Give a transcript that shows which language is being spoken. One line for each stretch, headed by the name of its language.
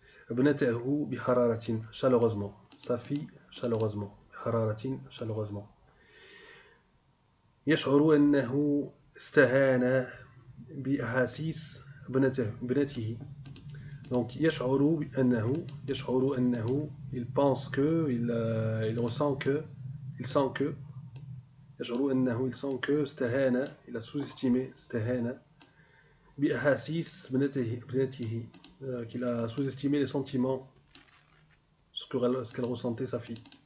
Arabic: ابنته بحرارة,
French: chaleureusement. Sa fille, chaleureusement.
Arabic: بحرارة,
French: chaleureusement.
Arabic: يشعر أنه استهان بأحاسيس ابنته.
French: Donc
Arabic: يشعر أنه,
French: il pense que, il ressent que, il sent que, يشعر أنه, il sent que,
Arabic: استهان,
French: il a sous-estimé,
Arabic: استهان بأحاسيس ابنته,
French: qu'il a sous-estimé les sentiments, ce qu'elle ressentait sa fille.